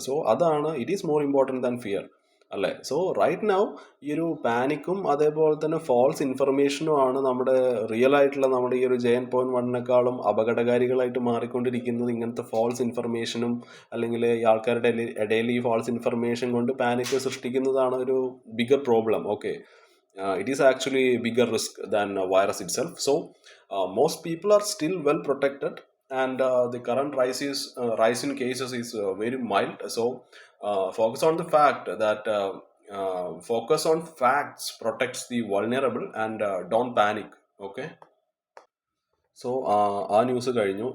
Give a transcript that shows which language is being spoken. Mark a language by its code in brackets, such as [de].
[ml] So അതാണ്, [en] it is more important than fear [ml] അല്ലേ. So right now ഈ ഒരു പാനിക്കും അതേപോലെ തന്നെ ഫാൾസ് ഇൻഫർമേഷനും ആണ് നമ്മുടെ റിയൽ ആയിട്ടുള്ള നമ്മുടെ ഈ ഒരു JN.1 അപകടകാരികളായിട്ട് മാറിക്കൊണ്ടിരിക്കുന്നത്. ഇങ്ങനത്തെ ഫാൾസ് ഇൻഫർമേഷനും അല്ലെങ്കിൽ ഈ ആൾക്കാരുടെ ഇടയിൽ ഈ ഫാൾസ് ഇൻഫർമേഷൻ കൊണ്ട് പാനിക് സൃഷ്ടിക്കുന്നതാണ് ഒരു bigger problem. [en] Okay, it is actually a bigger risk than a virus itself. So most people are still well protected, and the current rise in cases is very mild. So focus on the fact that focus on facts protects the vulnerable, and don't panic. [ml] Okay, so ആ news കഴിഞ്ഞു.